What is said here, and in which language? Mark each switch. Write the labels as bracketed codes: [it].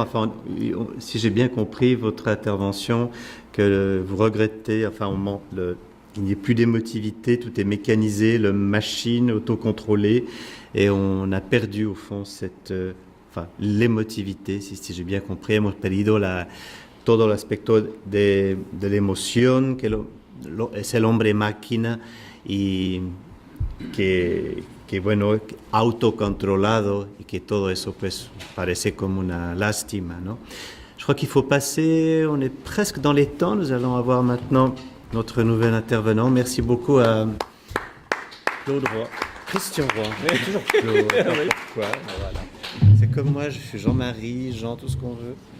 [fr] Enfin, si j'ai bien compris votre intervention, que vous regrettez, enfin, il n'y a plus d'émotivité, tout est mécanisé, le machine, autocontrôlé, et on a perdu au fond l'émotivité, si j'ai bien compris. [es] Hemos perdido todo el aspecto de la emoción, que es el hombre máquina y que bueno, autocontrolado y que todo eso pues parece como una lástima, ¿no? [fr] Je crois qu'il faut passer, on est presque dans les temps, nous allons avoir maintenant notre nouvel intervenant. Merci beaucoup à Claude Roy. Christian Roy, c'est toujours Claude, pourquoi, voilà. C'est comme moi, je suis Jean-Marie, Jean, tout ce qu'on veut.